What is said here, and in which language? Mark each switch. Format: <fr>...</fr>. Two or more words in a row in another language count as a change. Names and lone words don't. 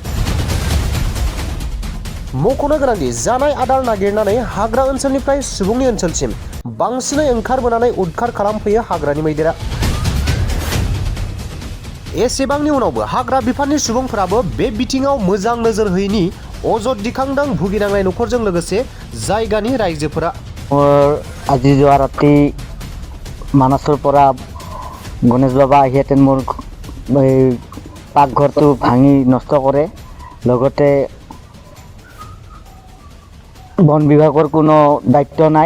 <brx>मख'नो गोनांदि जानाय आदार नागिरनानै हाग्रा ओनसोलनिफ्राय सुबुंनि ओनसोलसिम बांसिनै ओंखारबोनानै उदखार खालामफैयो हाग्रानि मैदेरा। एसेबांनि उनावबो हाग्रा बिफाननि सुबुंफोराबो बे बिथिङाव मोजां नोजोर होयैनि अजद दिखांदों भुगिनांनाय नखरजों लोगोसे जायगानि रायजोफोरा।</brx> <as>আজি যোৱা ৰাতি মানাছৰ পৰা গণেশ বাবা আহিহেঁতেন মোৰ পাকঘৰটো ভাঙি নষ্ট কৰে। লগতে বন বিভাগৰ কোনো দায়িত্ব নাই।</as>